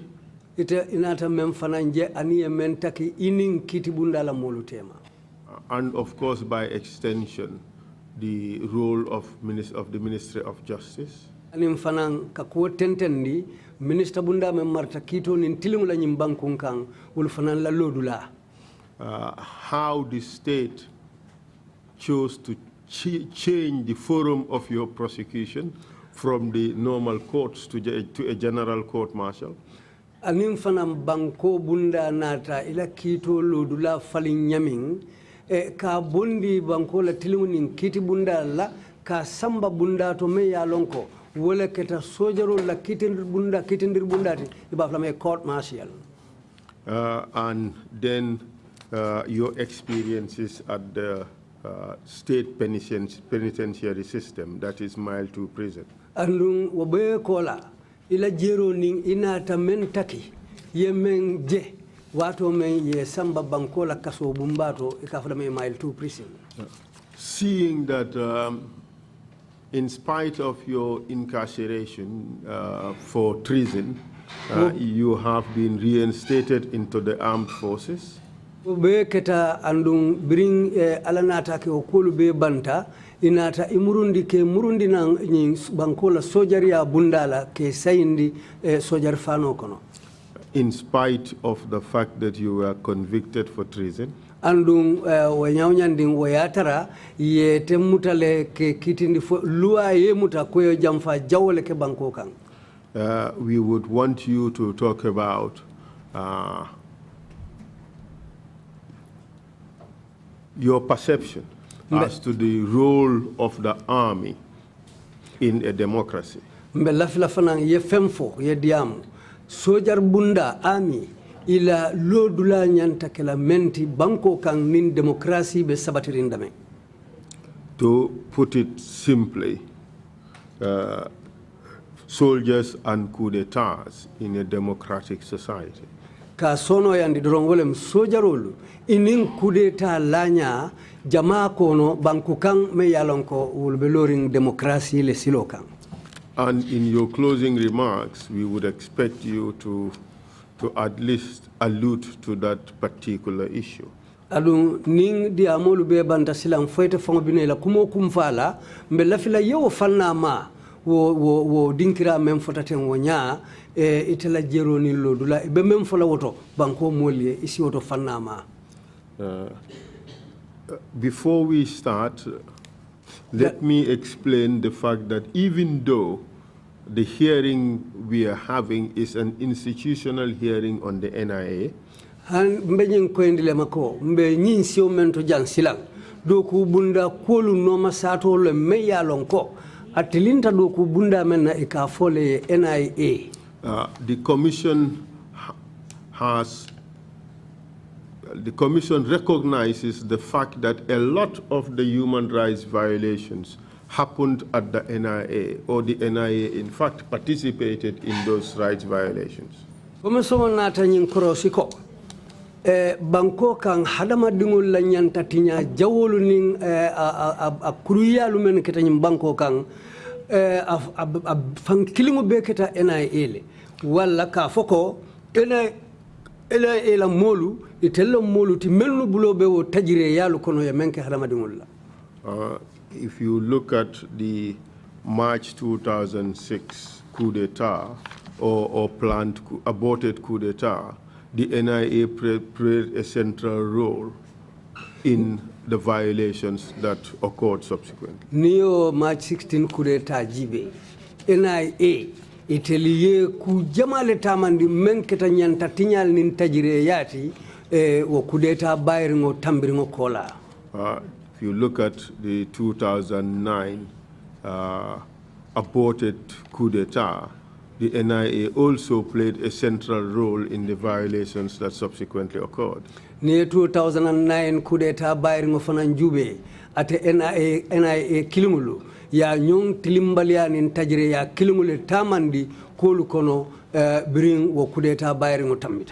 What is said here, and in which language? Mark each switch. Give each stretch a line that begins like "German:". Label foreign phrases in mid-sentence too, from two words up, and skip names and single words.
Mandingo: Ite inata mem fananje aniye men taki ining kiti bunda la molu tema.
English: And of course by extension the role of the Ministry of Justice.
Mandingo: Anim fanan ka ko tentendi minister bunda mem marta kito nin tilingula nyimbankun kan ul fanan la lodula.
English: How the state chose to change the forum of your prosecution from the normal courts to a general court martial.
Mandingo: Anim fanam banko bunda nata ila kito lodula falin nyamin ka bondi banko la tilunin kiti bunda la ka samba bunda to me ya lonko wala keta sojaro la kitindir bunda ti iba flame
English: court martial. And then your experiences at the state penitentiary system, that is mile to prison.
Mandingo: Andung wabe kola ila jero ning inata men taki yemen je wato men ye samba bankola kaso bumbato ikafada me mile 2 prison.
English: Seeing that in spite of your incarceration for treason, you have been reinstated into the armed forces.
Mandingo: Be keta andung bring alanata ke okulu be banta inata imurundi ke murundi nang bankola sojaria bundala ke sayindi sojar fano kono.
English: In spite of the fact that you were convicted for treason.
Mandingo: Andung wanyawnyanding wayatara ye temutale ke kitindi lua ye muta kweyo jamfa jawole ke banko kang.
English: We would want you to talk about your perception as to the role of the army in a democracy.
Mandingo: Mbelafila fanang ye femfo ye diamu sojar bunda army ila lodula nyanta kala menti banko kang nin demokrasi be sabatirindame.
English: To put it simply, soldiers and coup d'etats in a democratic society.
Mandingo: Ka sono yandi dorongolem sojarolu inin coup d'etat lanya jama kono banku kang me yalonko wulbe loring demokrasi le silo kang.
English: And in your closing remarks, we would expect you to at least allude to that particular issue.
Mandingo: Alun ning di amolu be banta silam foyte fongo binela kumo kumfala mbe lafila yewo fanna ma wo dinkira mem fotaten wonya itela jero ni lodula be mem fola woto banko molye isi woto fanna ma.
English: Before we start, let me explain the fact that even though the hearing we are having is an institutional hearing on the NIA.
Mandingo: Han mbenyin ko indile mako mbe nyin sio mento jan silang do ku bunda kolu no masato le meya lonko atilinta do ku bunda men na ikafole NIA.
English: The commission recognizes the fact that a lot of the human rights violations happened at the NIA, or the NIA in fact participated in those rights violations.
Mandingo: Commission nata nyin korosiko banko kan hadama dingul la nyanta tinya jawolu ning a kuruyalu men keta nyim banko kan fan kilingu be keta NIA le wala ka foko NIA la molu itella molu ti melnu bulo be wo tajire yalu kono ya menke hadama dingul la.
English: If you look at the March 2006 coup d'etat or planned aborted coup d'etat, the NIA played a central role in the violations that occurred subsequently.
Mandingo: Neo March 16 coup d'etat jibe NIA iteliye ku jamale tamandi menketa nyanta tinyal nin tajire yati wo coup d'etat bayringo tambiringo kola.
English: If you look at the 2009 aborted coup d'etat, the NIA also played a central role in the violations that subsequently occurred.
Mandingo: Near 2009 coup d'etat bayringo fanan jube ate NIA kilimulu ya nyong tilimbalia nin tajire ya kilimule tamandi kolu kono bring wo coup d'etat bayringo tambita.